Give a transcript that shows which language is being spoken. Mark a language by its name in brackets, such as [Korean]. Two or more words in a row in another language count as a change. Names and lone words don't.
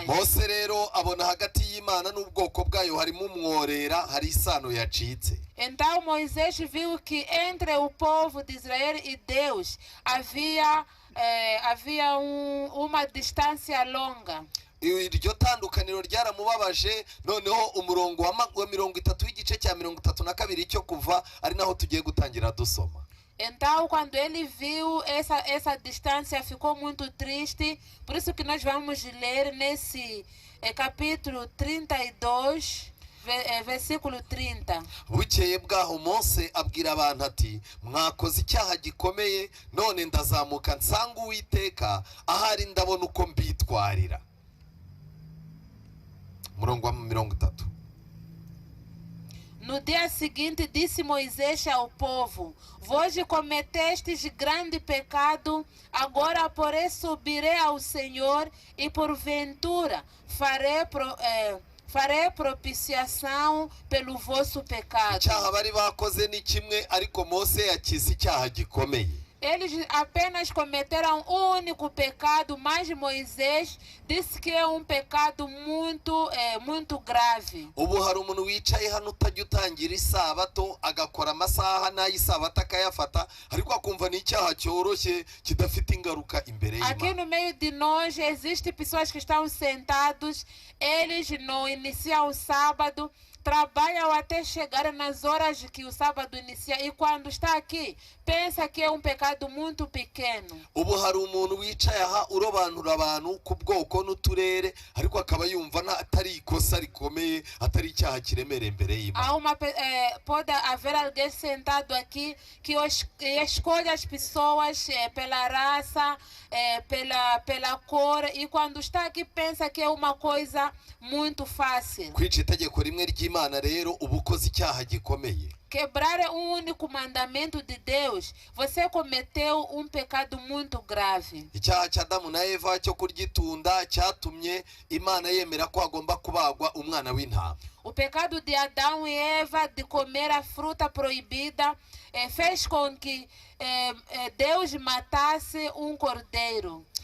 [Kinyarwanda] Mose rero abona hagati y'Imana n'ubwoko bwayo harimo umworera, hari isano yacitse. [Portuguese] Então Moisés viu que entre o povo de Israel e Deus havia uma distância longa. [Kinyarwanda] Iryo tandukaniro ryaramubabaje, noneho umurongo wa 30 w'igice cya 32 cyo kuva ari naho tugiye gutangira dusoma. [Portuguese] Então, quando ele viu essa distância, ficou muito triste. Por isso que nós vamos ler nesse capítulo 32, versículo 30. [Kinyarwanda] Bukeye bwaho Mose abwira abantu ati, mwakoze icyaha gikomeye, none ndazamuka nsanga Uwiteka, ahari ndabona uko mbitwarira. Murongo wa 30. [Portuguese] No dia seguinte disse Moisés ao povo: vós cometestes grande pecado, agora porém subirei ao Senhor, e porventura farei propiciação pelo vosso pecado. [Kinyarwanda] Icyaha bari bakoze ni kimwe, ariko Mose yakize icyaha gikomeye. [Portuguese] Eles apenas cometeram um único pecado, mas Moisés disse que é um pecado muito grave. [Kinyarwanda] Ubu hari umuntu wicaye hano utajya utangira isabato, agakora amasaha n'ay'isabato akayafata, ariko akumva ni icyaha cyoroshye kidafite ingaruka imbere y'Imana. [Portuguese] Aqui no meio de nós existem pessoas que estão sentados, eles não iniciam o sábado, trabalham até chegar nas horas que o sábado inicia, e quando está aqui pensa que é um pecado muito pequeno. [Kinyarwanda] Ubu hari umuntu wicaye aha urobanura abantu ku bwoko n'uturere, ariko akaba yumva atari ikosa rikomeye, atari icyaha kiremereye imbere y'Imana. [Portuguese] Pode haver alguém sentado aqui que escolhe as pessoas pela raça, pela cor, e quando está aqui pensa que é uma coisa muito fácil. [Kinyarwanda] Kwica itegeko rimwe ry'Imana rero uba ukoze icyaha gikomeye. [Portuguese] Quebrar um único mandamento de Deus, você cometeu um pecado muito grave. [Kinyarwanda] Icyaha cya Adamu na Eva cyo kurya itunda cyatumye Imana yemera ko hagomba kubagwa umwana w'intama. [Portuguese] O pecado de Adão e Eva de comer a fruta proibida fez com que Deus matasse um cordeiro.